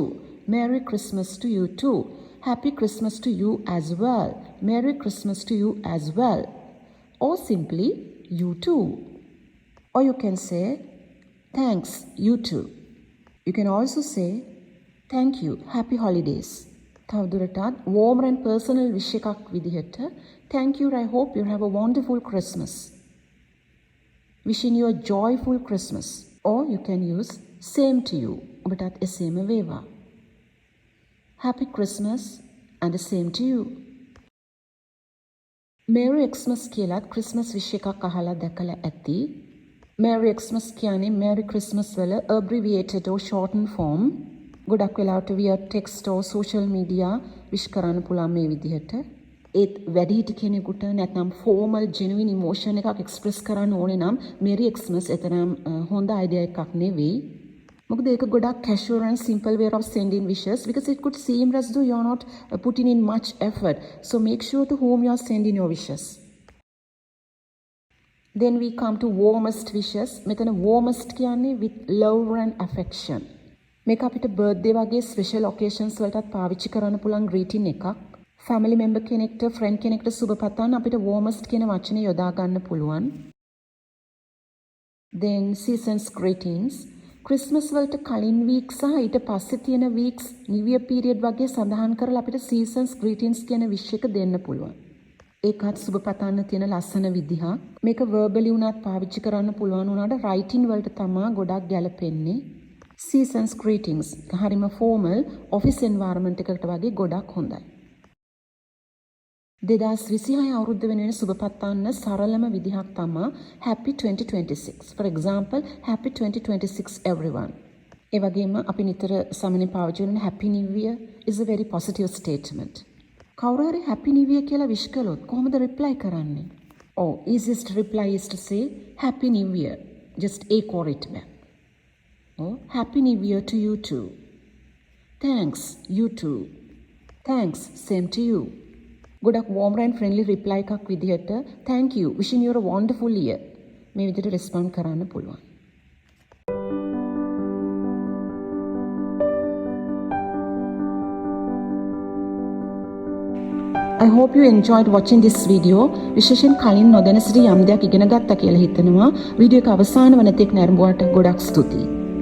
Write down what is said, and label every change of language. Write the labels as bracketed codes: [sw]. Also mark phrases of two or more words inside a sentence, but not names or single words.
[en] Merry Christmas to you too. Happy Christmas to you as well. Merry Christmas to you as well. Or simply, you too. Or you can say, thanks, you too. You can also say, thank you, happy holidays. තවදුරටත් warm and personal wish එකක් විදිහට thank you, I hope you have a wonderful Christmas. Wishing you a joyful Christmas. Or you can use same to you. [si] ඔබටත් එසේම වේවා. [en] Happy Christmas and the same to you. Merry Xmas [si] කියලත් [en] Christmas wish [si] එකක් අහලා දැකලා ඇති. [en] Merry Xmas කියන්නේ Merry Christmas වල abbreviated or shortened form. [si] ගොඩක් වෙලාවට [en] via text or social media [si] wish කරන්න පුළුවන් මේ විදිහට. ඒත් වැඩිහිටි කෙනෙකුට නැත්නම් [en] formal genuine emotion [si] එකක් express කරන්න ඕනේ නම් [en] Merry Xmas [si] එතරම් හොඳ idea එකක් නෙවෙයි. මොකද ඒක ගොඩක් [en] casual and simple way of sending wishes because it could seem as though you're not putting in much effort. So make sure to whom you're sending your wishes. Then we come to warmest wishes. මෙතන warmest කියන්නේ with love and affection. [si] මේක අපිට birthday වගේ [en] special occasions [si] වලටත් පාවිච්චි කරන්න පුළුවන් greeting එකක්. [en] family member [si] කෙනෙක්ට friend කෙනෙක්ට සුබ පතන්න අපිට warmest කියන වචනේ යොදා ගන්න පුළුවන්. [en] Then seasons greetings. [si] ක්‍රිස්මස් වලට කලින් වීක් සහ ඊට පස්සේ තියෙන වීක්ස් [en] New Year period [si] වගේ සඳහන් කරලා අපිට [en] seasons greetings [si] කියන wish එක දෙන්න පුළුවන්. ඒකත් සුබ පතන්න තියෙන ලස්සන විදිහක්. මේක verbally උනත් පාවිච්චි කරන්න පුළුවන් උනාට writing වලට තමයි ගොඩක් ගැලපෙන්නේ. [en] seasons greetings [si] හරිම [en] formal office environment [si] එකකට වගේ ගොඩක් හොඳයි. 2026 අවුරුද්ද වෙනුවෙන් සුබ පතන්න සරලම විදිහක් තමයි [en] happy 2026. For example, happy 2026 everyone. [si] ඒ වගේම අපි නිතර සමනේ පාවිච්චි කරන [en] happy new year is a very positive statement. [si] කවුරු හරි [en] happy new year [si] කියලා wish කළොත් කොහොමද reply කරන්නේ? [en] Oh, easiest reply is to say happy new year. Just echo it back. Oh, happy new year to you too. Thanks, you too. Thanks, same to you. ගොඩක් warm and friendly reply [si] එකක් විදිහට [en] thank you, wishing you a wonderful year [si] මේ විදිහට [en] respond [si] කරන්න පුළුවන්. [en] I hope you enjoyed watching this video. [si] විශේෂයෙන් කලින් නොදැන සිටි යම් දෙයක් ඉගෙන ගත්තා කියලා හිතනවා. වීඩියෝ එක අවසාන වනතෙක් නැරඹුවාට ගොඩක් ස්තුතියි.